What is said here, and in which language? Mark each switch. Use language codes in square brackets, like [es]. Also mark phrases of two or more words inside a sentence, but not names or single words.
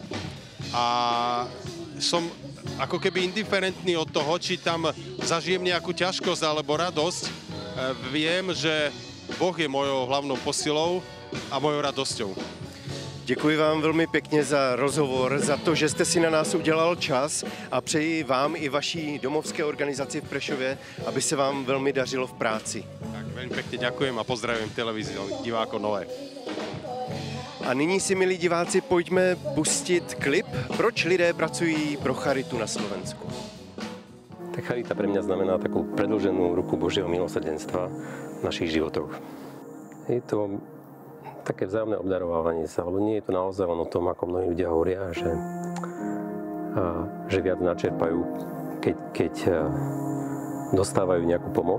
[sk] A som ako keby indiferentný od toho, či tam zažijem nejakú ťažkosť alebo radosť. Viem, že Boh je mojou hlavnou posilou a mojou radosťou. [cs] Děkuji vám velmi pěkně za rozhovor, za to, že jste si na nás udělal čas a přeji vám i vaší domovské organizaci v Prešově, aby se vám velmi dařilo v práci. [sk] Tak veľmi pekne ďakujem a pozdravujem televíziu divákov Noé. [cs] A nyní si, milí diváci, pojďme pustit klip, proč lidé pracují pro charitu na Slovensku. [sk] Tak charita pre mňa znamená takú predĺženú ruku Božieho milosrdenstva v našich životoch. Je to také vzájomné obdarovávanie sa, lebo nie je to naozaj len o tom, ako mnohí ľudia hovoria, že viac načerpajú, keď dostávajú nejakú pomoc.